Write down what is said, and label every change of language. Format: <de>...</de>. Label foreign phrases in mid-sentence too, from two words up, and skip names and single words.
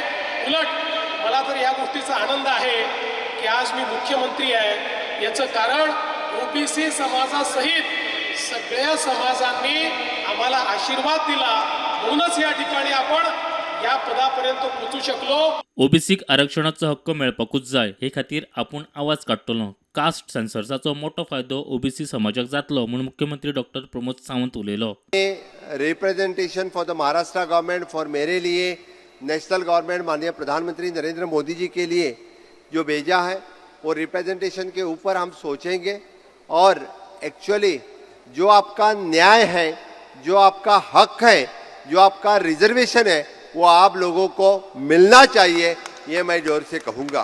<mr>उलट मला तर या गोष्टीचा आनंद आहे की आज मी मुख्यमंत्री आहे. याचं कारण ओबीसी समाजासहित सगळ्या समाजांनी आम्हाला आशीर्वाद दिला, म्हणूनच या ठिकाणी आपण या पदापर्यंत पोहोचू शकलो.</mr> <kok>ओबीसीक आरक्षणाचो हक्क मेळपाकूच जाय हे खातीर आपूण आवाज काडटलो. कास्ट सेन्सर्साचो मोठो फायदो ओबीसी समाजाक जातलो म्हणून मुख्यमंत्री डॉक्टर प्रमोद सावंत उलयलो.</kok> <en>representation for the Maharashtra government, for</en> <hi>मेरे लिए,</hi> <en>national government,</en> <hi>माननीय प्रधानमंत्री नरेंद्र मोदी जी के लिए जो भेजा है वो रिप्रेजेंटेशन के ऊपर हम सोचेंगे और एक्चुअली जो आपका न्याय है, जो आपका हक है, जो आपका रिजर्वेशन है वो आप लोगों को मिलना चाहिए, ये मैं जोर से कहूँगा.</hi>